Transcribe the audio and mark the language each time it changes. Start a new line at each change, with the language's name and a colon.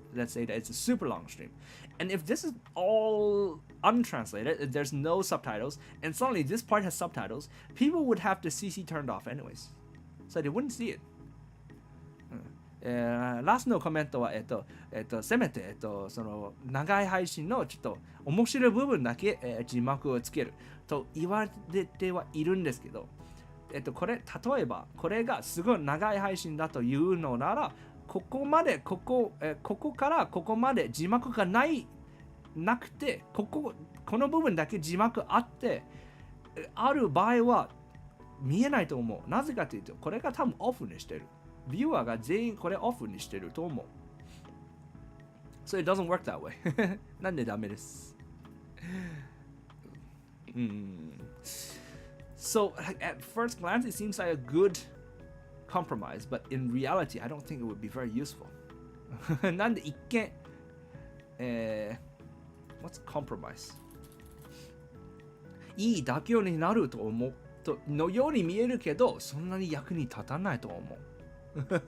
English: Let's say that it's a super long stream, and if this is all untranslated, there's no subtitles, and suddenly this part has subtitles, people would have the CC turned off anyways, so they wouldn't see it.
Japanese: ラストのコメントはせめてその長い配信のちょっと面白い部分だけ、字幕をつけると言われてはいるんですけど、これ例えばこれがすごい長い配信だというのならここからここまで字幕がなくてこの部分だけ字幕あってある場合は見えないと思う。なぜかというとこれが多分オフにしてる。ビューアーが全員これオフにしてると思う。
English: So it doesn't work that way.
Japanese: なんでダメです。
English: So at first glance it seems like a good compromise, but in reality I don't think it would be very useful.
Japanese: なんで一見
English: what's compromise?
Japanese: いい妥協になると思うのように見えるけどそんなに役に立たないと思う。